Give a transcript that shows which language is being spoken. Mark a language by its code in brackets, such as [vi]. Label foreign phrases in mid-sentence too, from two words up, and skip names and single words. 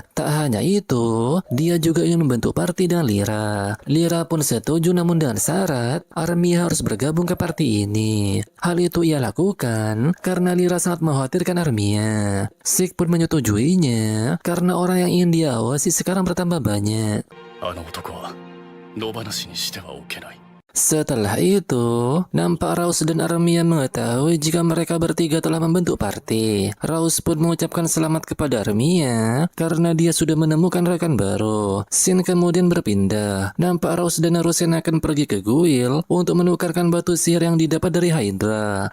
[id] Tak hanya itu, dia juga ingin membantu party dengan Lira. Lira pun setuju namun dengan syarat Armia harus bergabung ke party ini. Hal itu ia lakukan karena Lira sangat mengkhawatirkan Armia. Sik pun menyetujuinya karena orang yang ingin dia awasi sekarang bertambah banyak. [ja] あの男は野放しにしてはおけない。 [id] Setelah itu, nampak Raus dan Armia mengetahui jika mereka bertiga telah membentuk party. Raus pun mengucapkan selamat kepada Armia karena dia sudah menemukan rekan baru. Scene kemudian berpindah. Nampak Raus dan Narusena akan pergi ke guild untuk menukarkan batu sihir yang didapat dari Hydra.